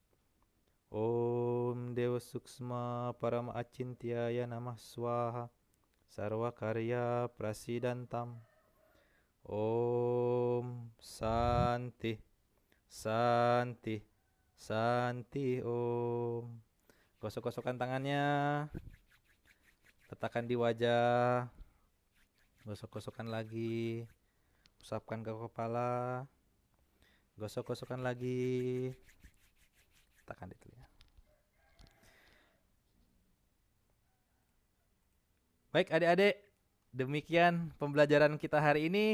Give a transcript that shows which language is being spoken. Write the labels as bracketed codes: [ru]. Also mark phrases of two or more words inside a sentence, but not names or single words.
[sa] ॐ देव सूक्ष्म परम अचिन्त्याय नमः स्वाहा सर्व कार्य प्रसिद्धान्तम्. ॐ शान्तिः शान्तिः शान्तिः ॐ. [id] Gosok-gosokkan tangannya, letakkan di wajah, gosok-gosokkan lagi, usapkan ke kepala, gosok-gosokkan lagi, letakkan di telinga. Baik adik-adik, demikian pembelajaran kita hari ini.